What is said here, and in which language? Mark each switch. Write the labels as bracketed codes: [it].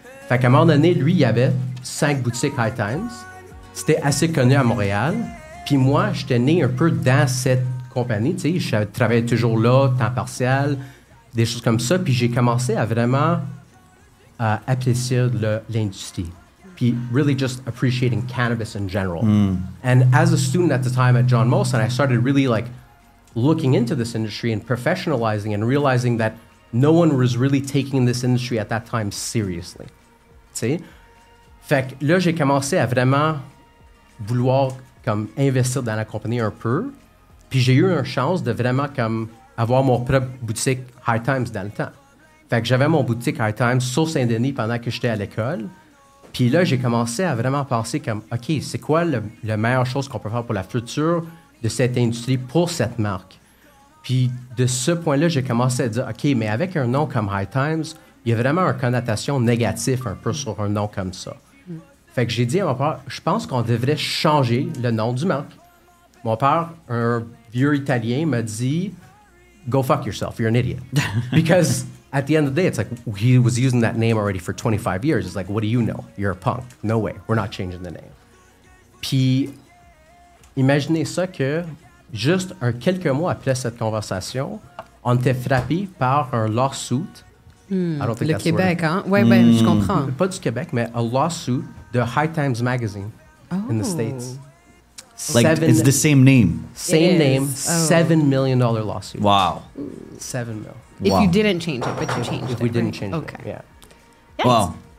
[fr] Fait qu'à un moment donné, lui, il y avait 5 boutiques High Times. C'était assez connu à Montréal. Puis moi, j'étais né un peu dans cette compagnie, tu sais, je travaillais toujours là, temps partiel, des choses comme ça, puis j'ai commencé à vraiment apprécier l'industrie, puis [en] really just appreciating cannabis in general. And as a student at the time at John Molson, I started really like looking into this industry and professionalizing and realizing that no one was really taking this industry at that time seriously. [fr] Tu sais? Fait que là, j'ai commencé à vraiment vouloir comme investir dans la compagnie un peu, puis j'ai eu une chance de vraiment comme avoir mon propre boutique High Times dans le temps. Fait que j'avais mon boutique High Times sur Saint-Denis pendant que j'étais à l'école. Puis là, j'ai commencé à vraiment penser comme, OK, c'est quoi la meilleure chose qu'on peut faire pour la future de cette industrie pour cette marque? Puis de ce point-là, j'ai commencé à dire, OK, mais avec un nom comme High Times, il y a vraiment une connotation négative un peu sur un nom comme ça. Fait que j'ai dit à mon père, je pense qu'on devrait changer le nom du marque. Mon père, un vieux Italien, m'a dit, [en] go fuck yourself, you're an idiot. Because at the end of the day, it's like he was using that name already for 25 years. It's like, what do you know? You're a punk. No way, we're not changing the name. [fr] Puis, imaginez ça que juste quelques mois après cette conversation, on était frappé par un lawsuit. Le Québec, hein? Oui, je comprends. Pas du Québec, mais un lawsuit [en] the High Times magazine in the States. It's the same name. Same name, $7 million lawsuit. Wow. $7 million. If you didn't change it, but you changed it. If we didn't change it, Okay. yeah. Wow.